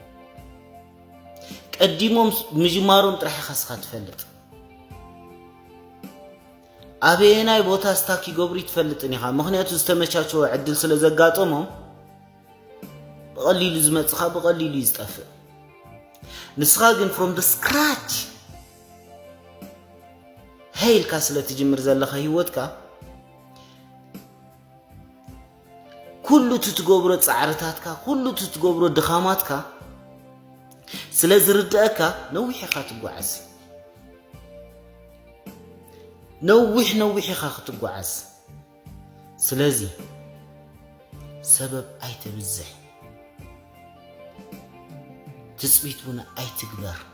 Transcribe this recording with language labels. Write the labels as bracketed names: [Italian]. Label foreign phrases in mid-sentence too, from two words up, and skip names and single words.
[Tigrinya] ቀዲሞም ምጅማሮም ጥራሕ ኢኻ ትፈልጥ ኣበየናይ ቦታ ስታክ ይገብሩ ትፈልጥን ኢኻ ምክንያቱ ዝተመቻቸወ ዕድል ስለ ዘጋጠሞም ብቐሊሉ ዝመጽኻ ብቐሊሉ ይዝጠፍእ ንስኻ ግን [English] from the scratch [Tigrinya] ሄይልካ ስለ ትጅምር ዘለኻ ህይወትካ ኩሉ ትትገብሮ ጻዕርታትካ ኩሉ ትትገብሮ ድኻማትካ ስለ ዝርድአካ ነዊሕ ኢኻ ትጓዓዝ ነዊሕ ኢኻ ክትጓዓዝ ስለዚ ሰበብ ኣይተብዝሕ ትጽቢት እውን ኣይትግበር